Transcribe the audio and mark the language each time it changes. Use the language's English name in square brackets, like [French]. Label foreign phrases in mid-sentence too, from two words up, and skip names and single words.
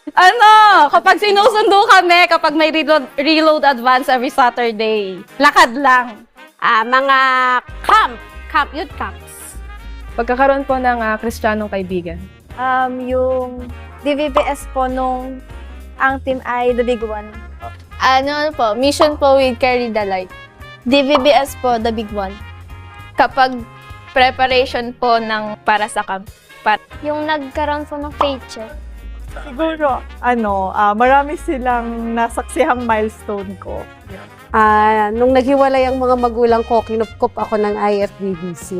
[Filipino] Kapag sinusundo kami, kapag may [English] reload advance every Saturday. [Filipino] Lakad lang. Mga [English] youth camps. [Filipino] Pagkakaroon po ng kristyanong kaibigan. Yung DVBS po nung ang team ay The Big One. Mission po with Carry the Light. DVBS po, The Big One. Kapag preparation po ng para sa camp. Yung nagkaroon po ng [English] faith check. [Filipino] Siguro, marami silang nasaksihang milestone ko. Nung naghiwalay ang mga magulang ko, kinupkup ako ng IFBBC.